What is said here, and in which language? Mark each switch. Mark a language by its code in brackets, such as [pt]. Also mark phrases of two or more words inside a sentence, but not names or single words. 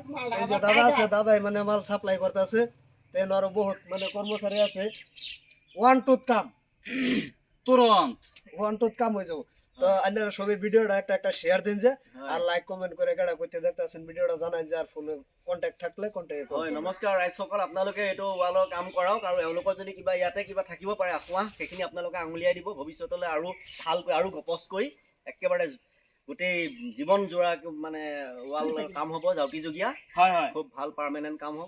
[bn] এই যে দাদা আছে, দাদাই মানে মাল সাপ্লাই করতেছে, তেন আরো বহুত মানে কর্মচারী আছে, ওয়ান টুথ কাম তুরন্ত কাম হয়ে যাবো। তো আপনারা সবাই ভিডিওটা একটা একটা শেয়ার দিন যে, আর লাইক কমেন্ট করে কেডা করতে দেখতেছেন ভিডিওটা জানান যে, আর ফোনে কন্ট্যাক্ট থাকলে কন্ট্যাক্ট হয়। [as] নমস্কাৰ ৰাইজসকল, আপোনালোকে এইটো ৱালৰ কাম কৰক, আৰু এওঁলোকৰ যদি কিবা ইয়াতে কিবা থাকিব পাৰে আঁচোৱা, সেইখিনি আপোনালোকে আঙুলিয়াই দিব ভৱিষ্যতলৈ আৰু ভালকৈ আৰু গপচ কৰি একেবাৰে গোটেই জীৱন জোৰা মানে ৱাল কাম হ'ব, জাউতি যুগীয়া হয় হয়। খুব ভাল পাৰ্মানেণ্ট কাম হ'ব।